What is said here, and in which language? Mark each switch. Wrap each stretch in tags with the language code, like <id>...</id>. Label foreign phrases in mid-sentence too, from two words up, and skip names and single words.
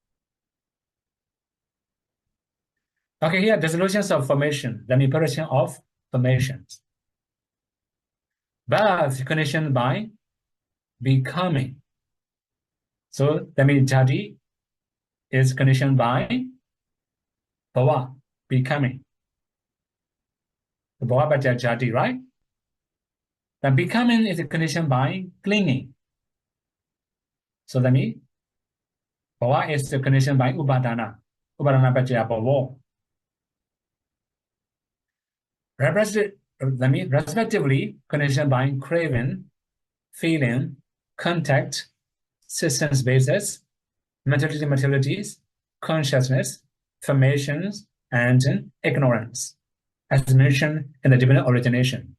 <en>Okay, here, dissolutions of formation, the manipulation of formations. Birth conditioned by becoming. So that means jati is conditioned by bhava, becoming.</en> <pi>The bhava bhaja jati,</pi> <en>right? Then becoming is conditioned by clinging. So that means bhava is conditioned by upadana.</en> <pi>Upadana bhaja bhava.</pi> <en>Respectively conditioned by craving, feeling, contact, systems basis, materialities, consciousness, formations, and ignorance, as mentioned in the divine origination.</en>